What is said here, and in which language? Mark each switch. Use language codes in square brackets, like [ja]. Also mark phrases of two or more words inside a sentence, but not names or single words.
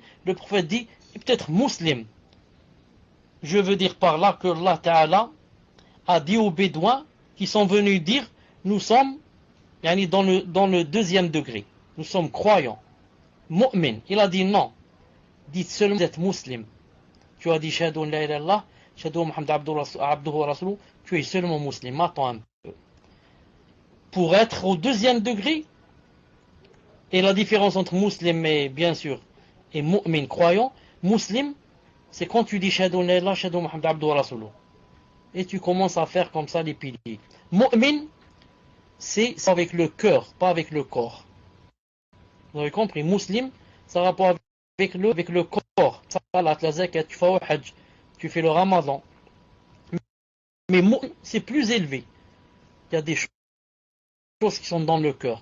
[fr] Le prophète dit peut-être muslim. Je veux dire par là que [ar] الله تعالى [fr] a dit aux Bédouins qui sont venus dire nous sommes dans le deuxième degré. Nous sommes croyants. Mu'min. Il a dit non. Dites seulement vous êtes muslim. Tu as dit [ar] أشهد لا إله إلا الله أشهد محمد عبده ورسوله, [fr] tu es seulement musulman. Attends un peu. Pour être au deuxième degré, Et la différence entre musulman et bien sûr et mu'min, croyant, muslim, c'est quand tu dis [ar] أشهد لا إله أشهد محمد عبده ورسوله. [fr] Et tu commences à faire comme ça les piliers. Mu'min, c'est avec le cœur, pas avec le corps. Vous avez compris? Muslim, ça a rapport avec le corps. Salat, la zakat, tu fais le hajj, tu fais le ramadan. Mais mu'min, c'est plus élevé. Il y a des choses qui sont dans le cœur.